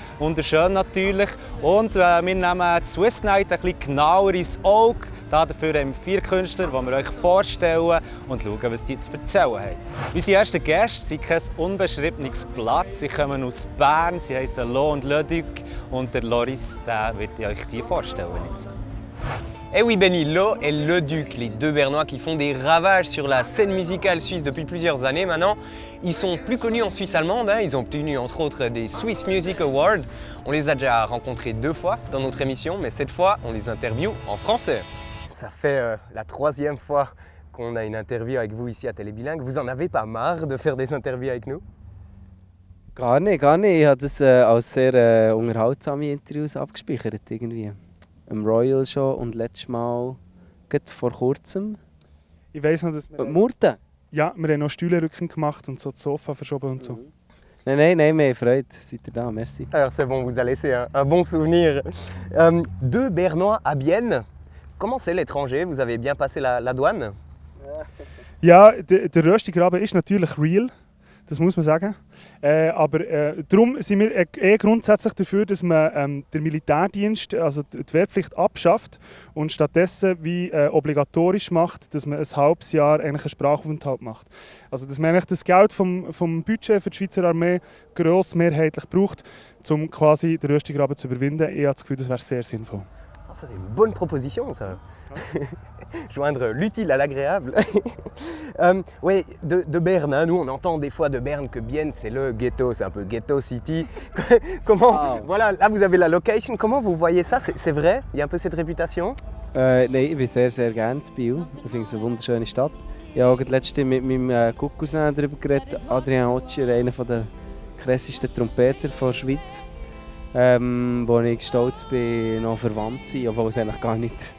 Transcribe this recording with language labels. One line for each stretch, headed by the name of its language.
German: Wunderschön natürlich. Und wir nehmen die Swiss Night ein bisschen genauer ins Auge. Dafür haben wir 4 Künstler, die wir euch vorstellen und schauen, was die zu erzählen haben. Unsere ersten Gäste sind kein unbeschriebenes Blatt. Sie kommen aus Bern, sie heißen Lo und Le Duc. Und der Loris, der wird euch die vorstellen jetzt.
French: Eh oui Benny, Lo et Le Duc, les deux Bernois qui font des ravages sur la scène musicale suisse depuis plusieurs années maintenant. Ils sont plus connus en Suisse allemande, ils ont obtenu entre autres des Swiss Music Awards. On les a déjà rencontrés 2 fois dans notre émission, mais cette fois on les interviewe en français. Ça fait la 3e fois qu'on a une interview avec vous ici à Télébilingue. Vous en avez pas marre de faire des interviews avec nous?
German: Gar nicht. Ich habe das als sehr unterhaltsame Interviews abgespeichert irgendwie. Im Royal schon und letztes Mal, gerade vor kurzem. Ich weiss noch, dass wir... Murten? Ja, wir haben noch Stühlerücken gemacht und so das Sofa verschoben und so. Nein, mehr Freude. Seid ihr da, merci.
French: Alors c'est bon, vous a laissé un bon souvenir. 2 Bernois à Bienne. Comment c'est l'étranger? Vous avez bien passé la douane?
German: Ja, der Röstigraben ist natürlich real. Das muss man sagen. Aber darum sind wir grundsätzlich dafür, dass man den Militärdienst, also die Wehrpflicht, abschafft und stattdessen wie obligatorisch macht, dass man ein halbes Jahr eigentlich einen Sprachaufenthalt macht. Also dass man eigentlich das Geld vom Budget für die Schweizer Armee grossmehrheitlich braucht, um quasi den Röstigraben zu überwinden. Ich habe das Gefühl, das wäre sehr sinnvoll.
French: Oh, ça c'est une bonne proposition ça. Joindre l'utile à l'agréable. Oui, de Berne, hein, nous on entend des fois de Berne que Bienne c'est le ghetto, c'est un peu ghetto city. Comment, voilà, là vous avez la location, comment vous voyez ça? C'est vrai? Il y a un peu cette réputation?
German: Nein, ich bin sehr, sehr gerne in Biel. Ich finde es eine wunderschöne Stadt. Ich habe auch letztens mit meinem Cousin darüber geredet, Adrian Otscher, einer der krassesten Trompeter der Schweiz. Wo ich stolz bin, noch verwandt zu sein, obwohl es eigentlich gar nicht...